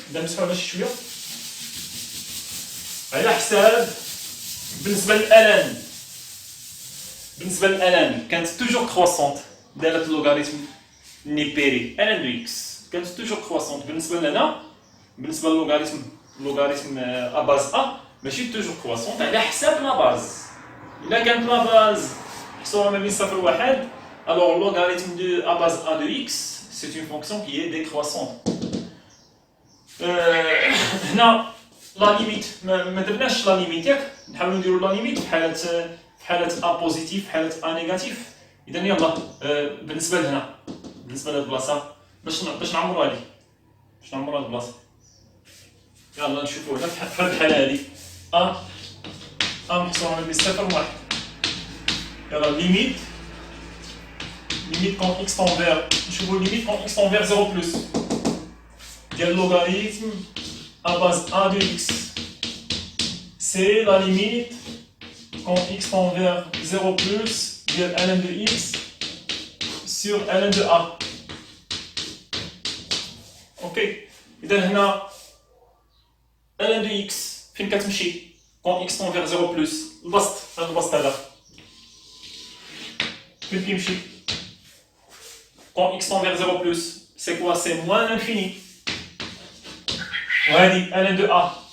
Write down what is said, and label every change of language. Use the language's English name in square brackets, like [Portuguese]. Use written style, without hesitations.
[Arabic] اذا نمسحوا على شي شويه على حساب بالنسبه للالان كانت توجور كرواسونت دالة اللوغاريتم نيبيري الان دو اكس كانت توجور كرواسونت. بالنسبه لنا بالنسبه للوغاريتم ا باز ا ماشي توجور كرواسونت على حساب لا باز. [French] الا كانت لا باز محصوره ما بين 0 و 1 alors le logarithme de a base a de x c'est une fonction qui est décroissante. [Arabic] هنا لا ليميت ما درناش لا ليميت ياك، نحاولوا نديروا لا ليميت في حاله ا بوزيتيف في حاله ا نيجاتيف. اذا يلا بالنسبه لهنا بالنسبه لهاد البلاصه باش نعمروا هذه باش نعمروا هاد البلاصه. يلا نشوفوا هنا في هاد الحاله هذه ا محصوره ما بين 0 و 1. [French] يلا ليميت quand x tend vers نشوفوا ليميت quand x tend vers 0 plus ديال لوغاريتم à base a de x. C'est la limite quand x tend vers 0 plus de ln de x sur ln de a. [Arabic] اوكي اذا هنا [French] ln de x [Arabic] فين كتمشي [French] quand x tend vers 0 plus [Arabic] البسط هذا البسط هذا فين كيمشي [French] quand x tend vers 0 plus c'est quoi c'est moins l'infini وهذه ln de a